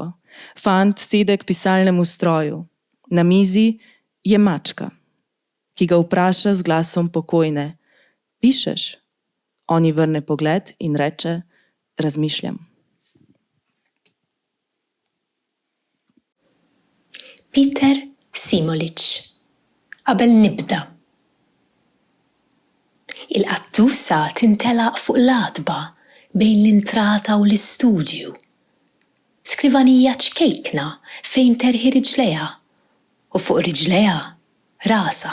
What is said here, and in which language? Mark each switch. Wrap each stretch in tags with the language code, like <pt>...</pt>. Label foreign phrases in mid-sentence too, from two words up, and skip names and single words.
<sl>Fant sede k pisalnemu stroju. Na mizi je mačka, ki ga vpraša z glasom pokojne. Pišeš? On ji vrne pogled in reče, razmišljam. Peter Simolic.</sl> <mt>Qabel nibda. Il-qattusa tintelaq fuq l-adba bejn l-intrata u l-istudju. Skrivanija ċkejkna fejn terħi riġleja u fuq riġleja rasa.</mt>